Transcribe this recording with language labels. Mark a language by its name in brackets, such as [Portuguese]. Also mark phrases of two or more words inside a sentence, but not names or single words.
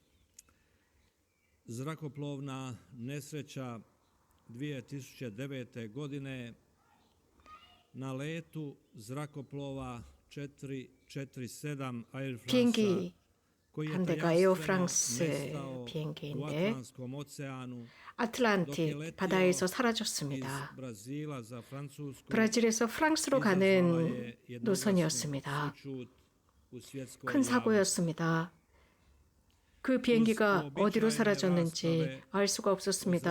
[Croatian] Zrakoplovna nesreća 2009. godine na letu zrakoplova 447 Air France [Korean] 비행기 [Croatian] koji je [Korean] 한 대가 [Croatian] tajamstveno [Korean] 에어프랑스 [Croatian] nestao u [Korean] 비행기인데 [Croatian] Atlantskom oceanu [Korean] 아틀란틱 바다에서 사라졌습니다. [Croatian] iz Brazila za Francusku [Korean] 브라질에서 프랑스로 가는 노선이었습니다. 큰 사고였습니다. 그 비행기가 어디로 사라졌는지 알 수가 없었습니다.